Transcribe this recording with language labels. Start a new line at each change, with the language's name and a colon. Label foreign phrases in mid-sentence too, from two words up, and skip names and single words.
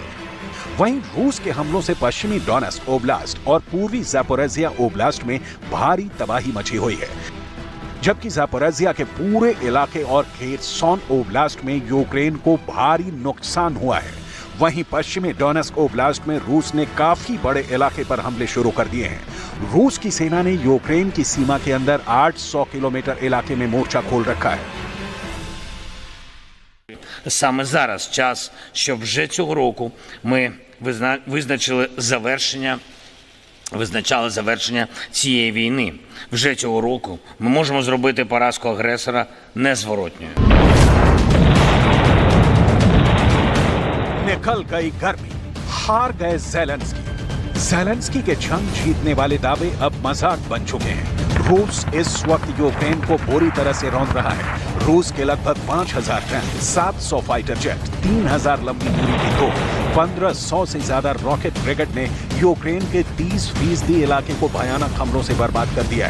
Hindi: वहीं रूस के हमलों से पश्चिमी डोनेट्स्क ओब्लास्ट और पूर्वी ज़ापोरिज़िया ओब्लास्ट में भारी तबाही मची हुई है, जबकि ज़ापोरिज़िया के पूरे इलाके और खेर्सन ओब्लास्ट में यूक्रेन को भारी नुकसान हुआ है। वहीं पश्चिमी डोनेट्स्क ओब्लास्ट में रूस ने काफी बड़े इलाके पर हमले शुरू कर दिए हैं। रूस की सेना ने यूक्रेन की सीमा के अंदर 800 किलोमीटर इलाके में मोर्चा खोल रखा है।
Ukrainian: Саме зараз час, щоб вже цього року ми визначали завершення цієї війни. Вже цього року ми можемо зробити поразку агресора незворотньою.
Hindi: निकल गई गर्मी, हार गए ज़ेलेंस्की के जंग जीतने वाले दावे अब मजाक बन चुके हैं। रूस इस वक्त यूक्रेन को बुरी तरह से रौंद रहा है। रूस के लगभग 5000 टैंक, 700
English: fighter jet,
Hindi: 3000 लंबी दूरी की तोप, 1500 से ज्यादा
English: rocket brigade
Hindi: ने यूक्रेन के 30% इलाके को भयानक हमलों से बर्बाद कर दिया है।